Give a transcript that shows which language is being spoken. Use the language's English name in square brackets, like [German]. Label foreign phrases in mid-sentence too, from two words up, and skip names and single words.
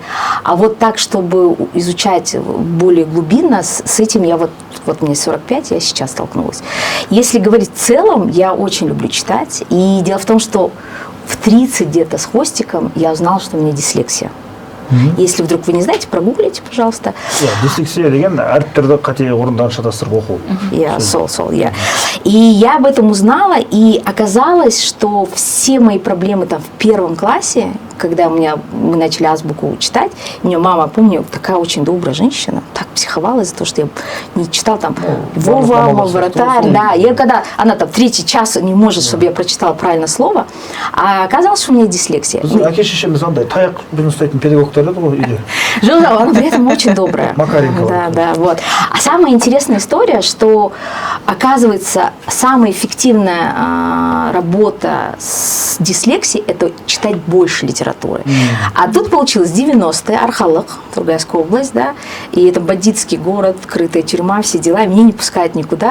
[Russian] А вот так, чтобы изучать более глубинно, с этим я вот мне 45, я сейчас столкнулась. Если говорить в целом, я очень люблю читать. И дело в том, что в 30 где-то с хвостиком я узнала, что у меня дислексия. Если вдруг вы не знаете, прогуглите, пожалуйста. [Kazakh] Дислексия деген әріптерді қате орындан шатастырып оқу. [Russian] Я. И я об этом узнала, и оказалось, что все мои проблемы там в первом классе, когда мы начали азбуку читать, у меня мама, помню, такая очень добрая женщина, так психовала из-за того, что я не читала там Вова, мой вратарь, да. И когда она там 3-й час не может, чтобы я прочитала правильное слово, а оказалось, что у меня дислексия. [Kazakh] Әке шешеміз андай таяқ бен ұстайтын педагогтар еді ғой үйде. [Russian] Она при этом очень добрая. Макаренко. Да, вот. А самая интересная история, что оказывается, самая эффективная работа с дислексией – это читать больше литературы. А тут получилось 90-е, Архалық, Тургайская область, да, и это бандитский город, открытая тюрьма, все дела, меня не пускают никуда.